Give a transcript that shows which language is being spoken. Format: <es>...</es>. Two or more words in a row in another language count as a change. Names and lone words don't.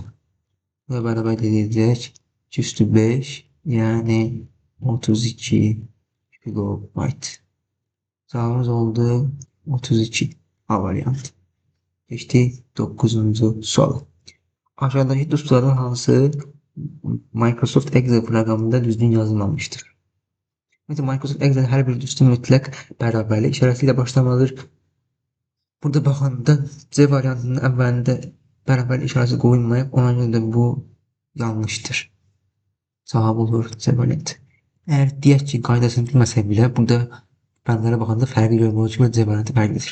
<az>Bu da beraber eləyəcək 2 üstü 5 yani 32 kilobayt. Cevabımız oldu 32 A variantı.</az> <tr>Geçti 9. soru.</tr> <az>Aşağıdaki dostların hansı Microsoft Excel programında düzgün yazılmamıştır? Mesela Microsoft Excel her bir düstun mütləq bərabərlik işarəsiyle başlamalıdır. Burada baxanda C variantının əvvəlində bərabərlik işarəsi qoyulmayıb, ona görə də bu yanlışdır. Cavab olur C variantı. Eğer deyək ki, qaydasını bilməsək bile burada bəndlərə baxanda fərqi görmək üçün C variantı fərqlidir.</az>